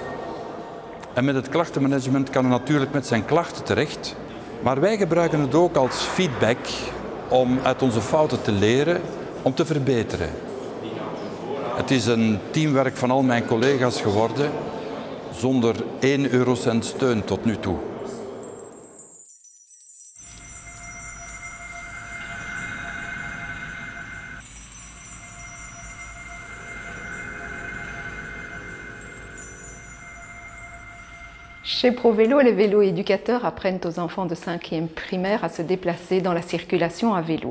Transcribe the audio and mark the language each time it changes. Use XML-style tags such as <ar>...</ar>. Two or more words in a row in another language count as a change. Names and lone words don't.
<nl>En met het klachtenmanagement kan hij natuurlijk met zijn klachten terecht. Maar wij gebruiken het ook als feedback om uit onze fouten te leren, om te verbeteren. Het is een teamwerk van al mijn collega's geworden, zonder 1 eurocent steun tot nu toe.</nl> <fr>Chez ProVélo, les vélos-éducateurs apprennent aux enfants de 5e primaire à se déplacer dans la circulation à vélo.</fr>